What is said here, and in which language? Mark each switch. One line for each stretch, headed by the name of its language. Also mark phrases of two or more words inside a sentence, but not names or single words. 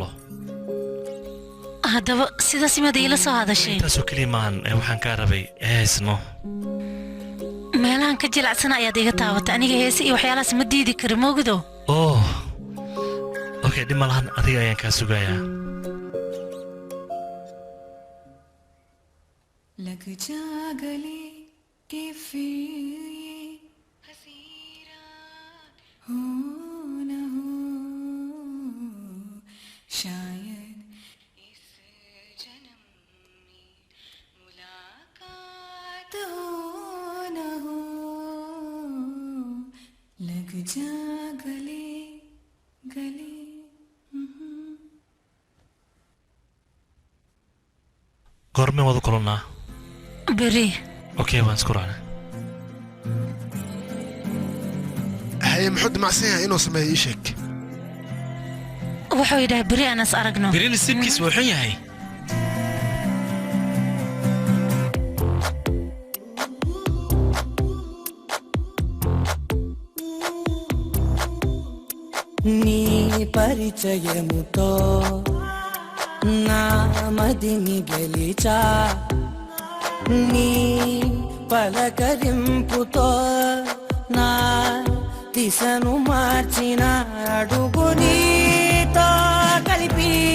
Somali: haddaba sidaas imaad iila soo hadashay intaasoo keliya maahan waxaan kaa rabay heesno meelahan ka jilacsana ayaad iga taabatay aniga heese iyo waxyaalahaas ma diidi kari moogido
English: oh okay
Somali: dhib malahan adiga ayaan kaa sugayaa
Hindi: लग जा गले के फिर ये हसीरा हो न हो शायद इस जन्म में मुलाकात हो न हो लग जा गले गले
Somali: goormeen wada kulannaa beri okay waan isku raacnay haye muxuu damacsan yahay inuu sameeyo ii sheeg wuxuu yidhahay beri aan is aragno beri nasiibkiis wuu xun yahay
Telugu: నీ పరిచయముతో నా మదిని గెలిచా నీ పలకరింపుతో నా దిశను మార్చిన అడుగు నీతో కలిపి